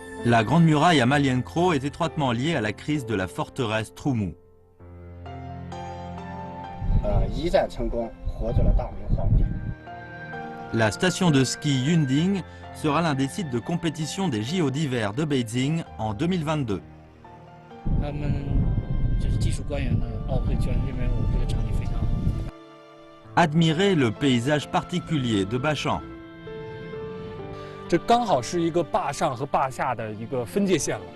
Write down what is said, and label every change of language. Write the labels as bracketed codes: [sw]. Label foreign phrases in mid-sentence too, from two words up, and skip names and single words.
[fr] La Grande Muraille à Malienkro est étroitement liée à la crise de la forteresse Troumou. [zh] 一战成功，活捉了大明皇帝。 [fr] La station de ski Yunding sera l'un des sites de compétition des JO d'hiver de Beijing en 2022. [zh] 他们就是技术官员呢，奥会居然认为我们这个场地非常好。 [fr] Admirez le paysage particulier de Bachan. [zh] 这刚好是一个坝上和坝下的一个分界线了。